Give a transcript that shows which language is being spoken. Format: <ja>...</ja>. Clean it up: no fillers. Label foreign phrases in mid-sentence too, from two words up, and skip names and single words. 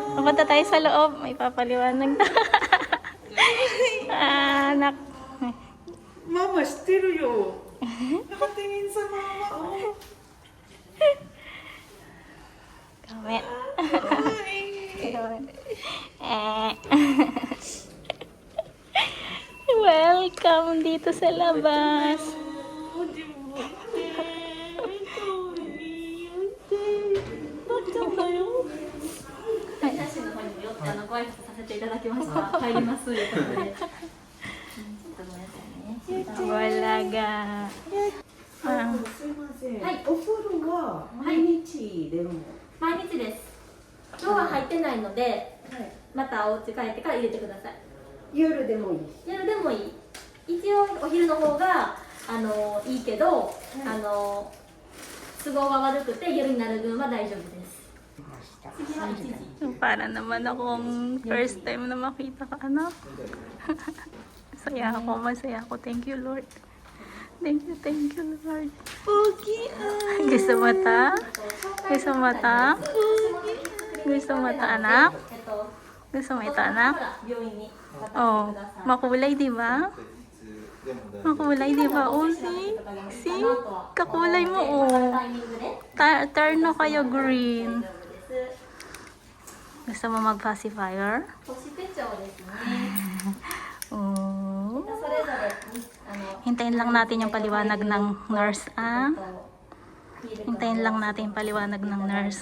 <tl>Punta tayo sa loob. May papaliwanag na. Anak. Mama,</tl> <ja>知ってるよ。</ja> <tl>Nakatingin sa mama, oh. Kami. Welcome dito sa labas. Walaga.</tl> <ja>すいません。お風呂は毎日でも。毎日です。今日は入ってないので、またお家帰ってから入れてください。夜でもいい。夜でもいい。一応お昼の方がいいけど、都合が悪くて夜になる分は大丈夫です。次は1 時。</ja> <tl>Para naman akong</tl> <en>first time</en> <tl>na makita ka, anak. Masaya ako.</tl> <en>Thank you, Lord. Thank you, Lord.</en> <tl>Gusto mo ta? Gusto mo ta? Gusto mo ta, anak? Gusto mo ito, anak? Oh, makulay, di ba? Makulay, di ba?</tl> <en>Oh, see?</en> <tl>Kakulay mo, oh. Turn na kayo green. Gusto mo mag-pacifier? Oh. Hintayin lang natin yung paliwanag ng nurse, ah. Hintayin lang natin yung paliwanag ng nurse.</tl>